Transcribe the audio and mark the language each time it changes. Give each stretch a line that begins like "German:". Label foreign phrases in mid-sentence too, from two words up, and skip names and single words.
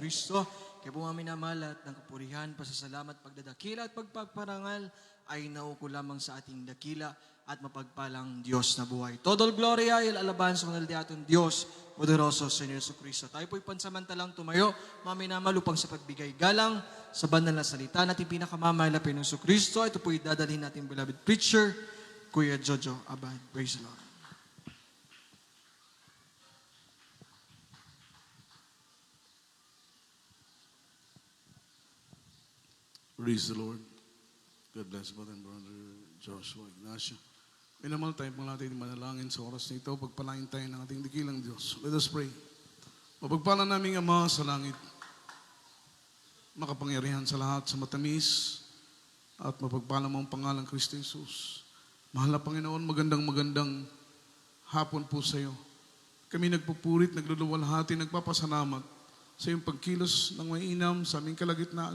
Filipino: Kristo. Kaya po mga minamahal, at ng kapurihan, pasasalamat, pagdadakila at pagpaparangal ay nauko lamang sa ating dakila at mapagpalang Diyos na buhay.
Spanish: Todo gloria y alabanza con el de
Filipino: ating Diyos,
Spanish: poderoso Señor Jesucristo.
Filipino: Tayo po'y pansamantalang tumayo, mga minamahal, upang sa pagbigay galang sa banal na salita natin pinakamamahal na Panginoong Jesucristo. Ito po'y dadalhin natin
English: beloved preacher,
Filipino: Kuya Jojo Abad.
English: Praise the Lord. Praise the Lord. God bless Brother and Brother Joshua Ignacio.
Filipino: Minamahal tayo pang natin manalangin sa oras na ito. Pagpalain tayo ng ating dakilang Diyos.
English: Let us pray.
Filipino: Mapagpala namin Ama sa langit, makapangyarihan sa lahat, sa matamis, at mapagpala mo ang pangalang Kristo Jesus. Mahal na Panginoon, magandang hapon po sa iyo. Kami nagpupurit, nagluluwalhati, nagpapasalamat sa iyong pagkilos ng mainam sa aming kalagitnaan.